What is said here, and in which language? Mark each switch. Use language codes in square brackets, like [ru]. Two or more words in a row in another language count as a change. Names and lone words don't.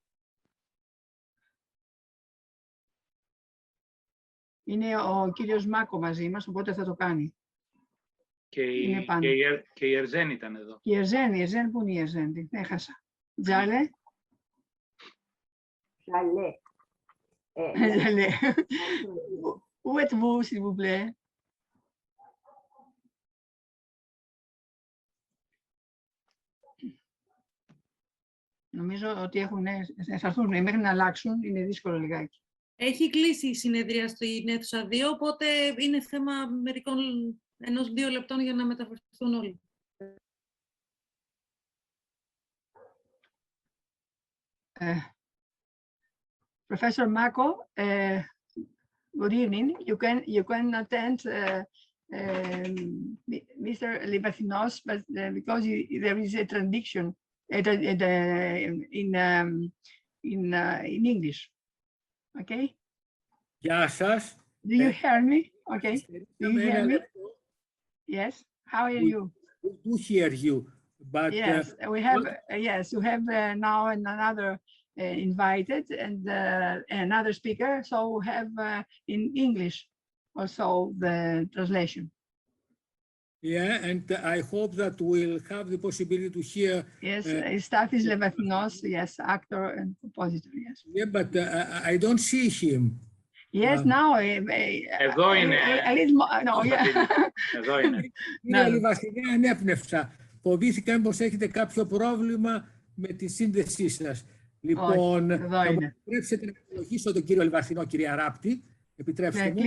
[el] Είναι ο κύριος Μάκο μαζί μας, οπότε θα το κάνει. Και η Ερζέν ήταν εδώ. Η Ερζέν, πού είναι η Ερζέν, την έχασα. Τζάλε. Τζάλε. Τζάλε. [fr] Où êtes-vous, s'il vous plaît? [el] Νομίζω ότι θα έρθουν μέχρι να αλλάξουν, είναι δύσκολο λιγάκι. Έχει κλείσει η συνεδρία στην αίθουσα 2, οπότε είναι θέμα 1-2 λεπτών για να μεταφερθούν όλοι. [en] Professor Mako, good evening. You can attend Mr. Livathinos, but because there is a transition in English. Okay? [el] Γεια σας. [en] Do you hear me? Okay. Do you hear me? Yes. How are you? We do hear you, but yes, we have. Yes, we have now another invited and another speaker. So we have in English also the translation. Yeah, and I hope that we'll have the possibility to hear. Yes, Stathis Levathinos, yes, actor and compositor. Yes. Yeah, but I don't see him. Yes, now. [el] Εδώ είναι. Εδώ είναι. Κύριε Λιβαθινέ, ανέπνευσα. Φοβήθηκα πως έχετε κάποιο πρόβλημα με τη σύνδεσή σας. Λοιπόν, θα μου επιτρέψετε να ευλογήσω τον κύριο Λιβαθινό, κυρία Ράπτη. Επιτρέψτε μου.